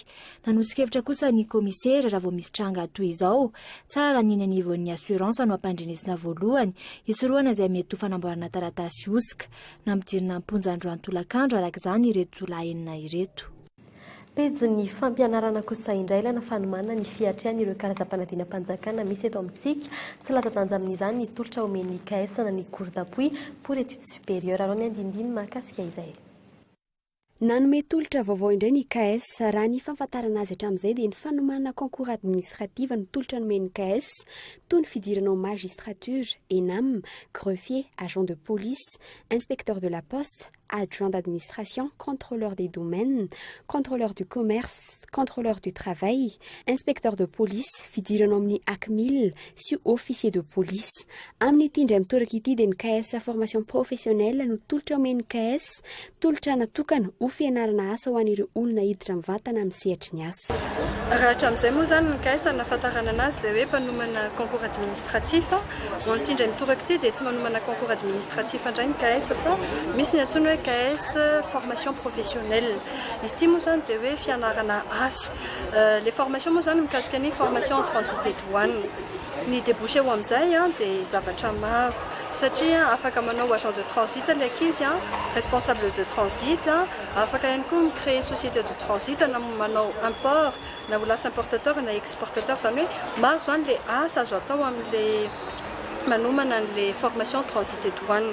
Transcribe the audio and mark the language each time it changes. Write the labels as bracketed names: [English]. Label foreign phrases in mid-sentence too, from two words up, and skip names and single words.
[Malagasy] Nanosika-hevitra kosa ny komisera raha vao misy tranga toy izao tsara ny anivon'ny assurance no ampandrenesina voalohany isoroana izay mety ho fanamboarana taratasy osika. Nampidirina amponjandroany tolakandro arak'izany ireto jolahy enina ireto. Pejy ny fampianarana kosa indray ilana fanomana ny fiatriany ireo karazam-panadina-panjakana misy eto amintsika tsy lata-danja amin'izany ny tolotra omeny KS na ny [French] cours d'appui pour études supérieures [Malagasy] ary ny andindiny mahakasika izay. Nanome tolotra vaovao indray ny KS raha ny fampatarana azy hatramin'izay dia ny fanomanana [French] concours administrative [Malagasy] ny tolotra nomeny KS toy ny fidirana [French] au magistrature, [Malagasy] ENAM, greffier, [French] agent de police, inspecteur de la poste, adjoint d'administration, contrôleur des domaines, contrôleur du commerce, contrôleur du travail, inspecteur de police, [Malagasy] fidirana amin'ny ACMIL sy [French] officier de police. [Malagasy] Amin'ny ity indray mitoraka ity dia ny KS [French] formation professionnelle [Malagasy] no tolotra omeny KS, tolotra natokana ho fianarana asa ho an'ireo olona hiditra mivantana amin'ny sehatry ny asa. Raha hatramin'izay moa zany ny KS nahafantarana anazy dia hoe mpanomana [French] concours administratif. [Malagasy] Ny indray mitoraka ity dia tsy manomana [French] concours administratif [Malagasy] indray ny KS fa misy ny antsoina hoe KS [French] formation professionnelle. [Malagasy] Izy ity moa zany dia hoe fianarana asa. [French] Les formations [Malagasy] moa zany mikasika ny [French] formation en transit et douane. [Malagasy] Ny débouché ho amin'izay dia zavatra maro satria afaka manao [French] agent de transit [Malagasy] ilay ankizy, [French] responsable de transit, [Malagasy] afaka ihany koa micréer [French] société de transit [Malagasy] na manao import na ho lasa importateur na exportateur zany hoe maro zany le asa azo atao amin'ilay manomana n'ilay [French] formation transit et douane.